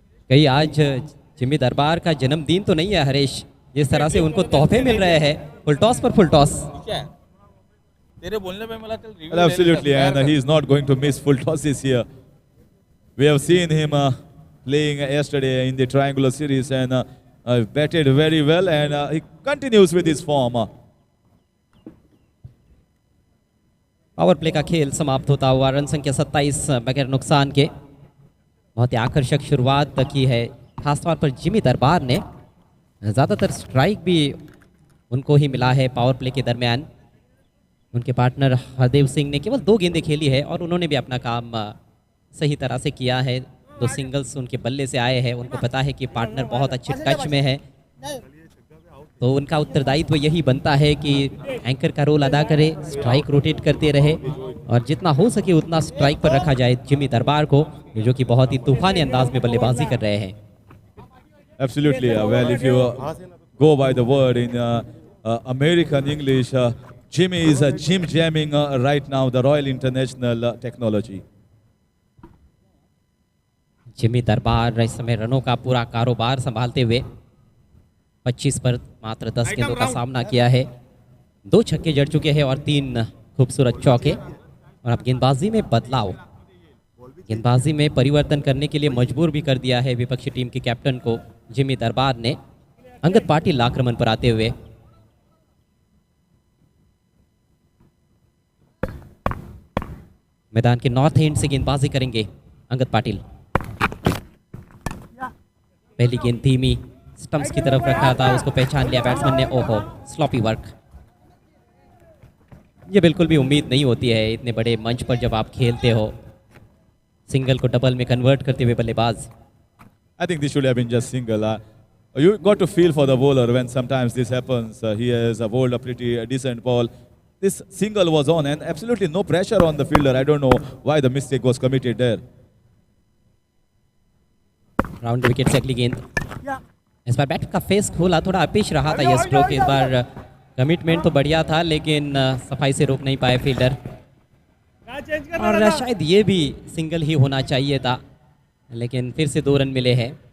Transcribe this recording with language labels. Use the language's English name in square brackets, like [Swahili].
[Hindi] कहीं आज जिमी दरबार का जन्मदिन तो नहीं है हरीश, जिस तरह से उनको तोहफे मिल रहे हैं, फुल टॉस पर फुल टॉस। तेरे बोलने पे मला कल review [English] Well, absolutely, and he is not going to miss full tosses here. We have seen him playing yesterday in the triangular series and batted very well, and he continues with his form. [Hindi] Power play का खेल समाप्त होता हुआ run संख्या 27 बगैर नुकसान के। बहुत ही आकर्षक शुरुआत की है, खासतौर पर जिमी दरबार ने। ज़्यादातर स्ट्राइक भी उनको ही मिला है पावर प्ले के दरमियान। उनके पार्टनर हरदेव सिंह ने केवल 2 गेंदें खेली है और उन्होंने भी अपना काम सही तरह से किया है। 2 सिंगल्स उनके बल्ले से आए हैं। उनको पता है कि पार्टनर बहुत अच्छे टच में है, तो उनका उत्तरदायित्व यही बनता है कि एंकर का रोल अदा करे, स्ट्राइक रोटेट करते रहे और जितना हो सके उतना स्ट्राइक पर रखा जाए जिमी दरबार को, जो कि बहुत ही तूफानी अंदाज में बल्लेबाजी कर रहे हैं। [English] Absolutely. Well, if you go by the word in American English, Jimmy is Jim jamming right now the Royal International technology. [Hindi] Jimmy दरबार इस समय रनों का पूरा कारोबार संभालते हुए 25 पर मात्र 10 गेंदों का सामना किया है। 2 छक्के जड़ चुके हैं और 3 खूबसूरत चौके। और अब गेंदबाजी में बदलाव, गेंदबाजी में परिवर्तन करने के लिए मजबूर भी कर दिया है विपक्षी टीम के कैप्टन को जिमी दरबार ने। अंगद पाटिल आक्रमण पर आते हुए, मैदान के नॉर्थ एंड से गेंदबाजी करेंगे अंगद पाटिल। पहली गेंद धीमी स्टंप्स की तरफ रखा था, उसको पहचान लिया बैट्समैन ने। [English] ओहो, sloppy work. [Hindi] ये बिल्कुल भी उम्मीद नहीं होती है इतने बड़े मंच पर जब आप खेलते हो, सिंगल को डबल में कन्वर्ट करते हुए बल्लेबाज। [English] I think this should have been just single. You got to feel for the bowler when sometimes this happens. He has bowled a pretty decent ball. This single was on and absolutely no pressure on the fielder. I don't know why the mistake was committed there. [Hindi] Round wicket से अगली गेंद। इस बार bat का face खोला, थोड़ा अपेश रहा था यह स्ट्रोक। इस बार कमिटमेंट तो बढ़िया था लेकिन सफाई से रोक नहीं पाए फील्डर, और शायद ये भी सिंगल ही होना चाहिए था, लेकिन फिर से 2 रन मिले हैं।